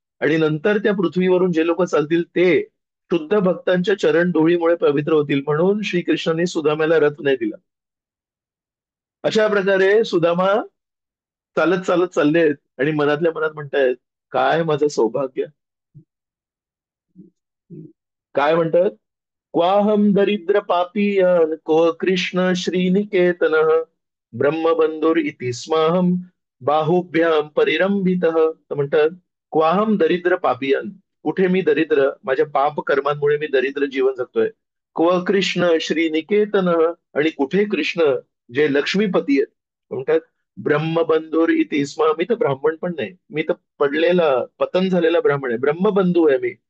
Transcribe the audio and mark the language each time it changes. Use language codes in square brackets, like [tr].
[mr] आणि नंतर त्या पृथ्वीवरून जे लोक चालतील ते शुद्ध भक्तांच्या चरण धुळीमुळे पवित्र होतील, म्हणून श्रीकृष्णांनी सुदाम्याला रथ नाही दिला. अशा प्रकारे सुदामा चालत चालत चाललेत आणि मनातल्या मनात म्हणतायत, काय माझं सौभाग्य. काय म्हणतात? [sa] क्वाहम दरिद्र पापीयन को कृष्ण श्रीनिकेतन ब्रह्मबंधुर इति स्माहम बाहुभ्याम परिरंभितः. [mr] तर म्हणतात, [sa] क्वाहम दरिद्र पापीयन, [mr] कुठे मी दरिद्र, माझ्या पाप कर्मांमुळे मी दरिद्र जीवन जगतोय. [sa] क्व कृष्ण श्रीनिकेतन, [mr] आणि कुठे कृष्ण जे लक्ष्मीपती आहेत. म्हणतात [sa] ब्रह्मबंधुर इति स्म, [mr] मी तर ब्राह्मण पण नाही, मी तर पडलेला पतन झालेला ब्राह्मण आहे, ब्रह्मबंधू आहे मी.